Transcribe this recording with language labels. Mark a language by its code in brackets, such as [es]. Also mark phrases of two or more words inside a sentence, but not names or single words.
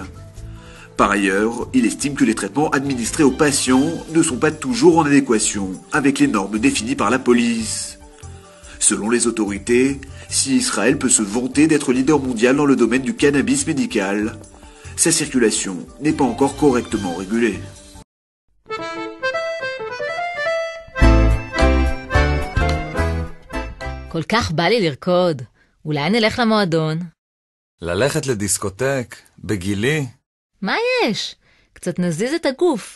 [fr] Par ailleurs, il estime que les traitements administrés aux patients ne sont pas toujours en adéquation avec les normes définies par la police. Selon les autorités, si Israël peut se vanter d'être leader mondial dans le domaine du cannabis médical, sa circulation n'est pas encore correctement régulée. [he] כל כך בא לי לרקוד. אולי נלך למועדון? ללכת לדיסקוטק, בגילי? מה יש? קצת נזיז את הגוף.